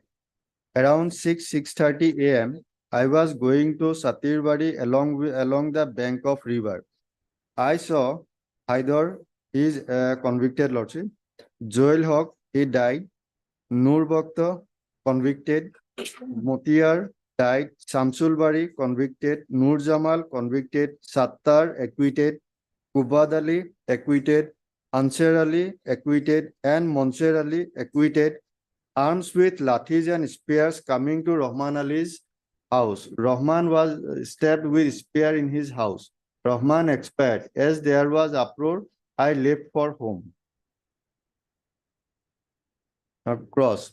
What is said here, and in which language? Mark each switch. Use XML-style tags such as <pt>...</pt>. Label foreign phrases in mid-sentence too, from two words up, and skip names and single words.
<en>Around 6:30 a.m., I was going to Satirbari along the bank of river. I saw Haidar, he is convicted, Lordship. Joel Haq, he died. Nur Bhakta, convicted. Motiar died. Shamsul Bari, convicted. Nur Jamal, convicted. Sattar, acquitted. Kubad Ali, acquitted. Ansar Ali, acquitted. And Monser Ali, acquitted. Arms with lathis and spears coming to Rahman Ali's house. Rahman was stabbed with spear in his house. Rahman expired. As there was uproar, I left for home. Cross.</en>